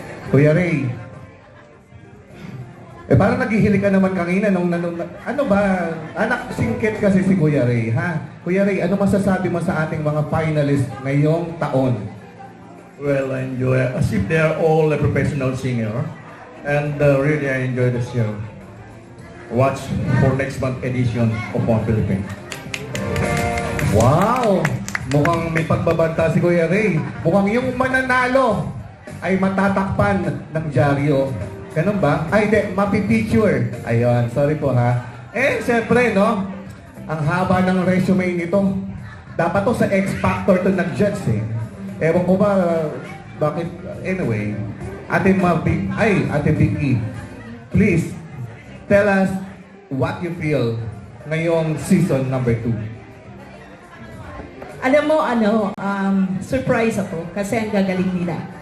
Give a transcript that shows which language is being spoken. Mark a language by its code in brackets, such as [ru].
[tl] Kuya Ray. Parang naghihiling ka naman kanina nung ano ba? Anak, singkit kasi si Kuya Ray, ha? Kuya Ray, ano masasabi mo sa ating mga finalists ngayong taon? [en] Well, I enjoy as if they are all a professional singer, and really I enjoy the show. Watch for next month edition of One Philippines. [tl] Wow! Mukhang may pagbabanta si Kuya Ray. Mukhang yung mananalo ay matatakpan ng dyaryo. Ganun ba? Ay, hindi. Mapipicture. Ayun. Sorry po ha. Siyempre, no? Ang haba ng resume nito. Dapat to sa X Factor to nag-judge eh. Ewan ko ba, bakit? Anyway. Ate Vicky. [en] Please, tell us what you feel [tl] ngayong [en] season number 2. [tl] Alam mo, surprise ako kasi ang gagaling nila.